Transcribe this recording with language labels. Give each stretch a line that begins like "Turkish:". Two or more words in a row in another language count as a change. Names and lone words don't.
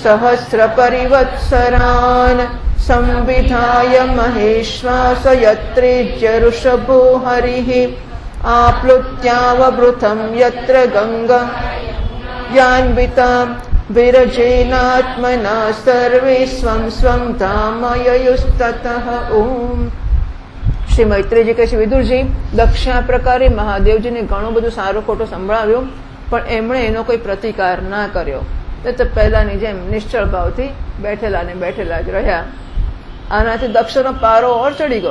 Sanskrit: सहस्रपरिवत्सरान् संविधाय महेश्वास यत्रेज्य ऋषभो हरिः आप्लुत्यावभृतं यत्र गंगा यान्विता विरजेनात्मना सर्वे स्वं स्वं धाम ययुस्ततः ओम।
Gujarati: શ્રી મૈત્રેયજી કહે છે, વિદુરજી, દક્ષે આ પ્રકારે મહાદેવજીને ઘણું બધું સારું ખોટું સંભળાવ્યું, પણ એમણે એનો કોઈ પ્રતિકાર ના કર્યો. તો પહેલાની જેમ નિશ્ચળ ભાવથી બેઠેલા ને બેઠેલા જ રહ્યા. આનાથી દક્ષનો પારો ઓર ચડી ગયો.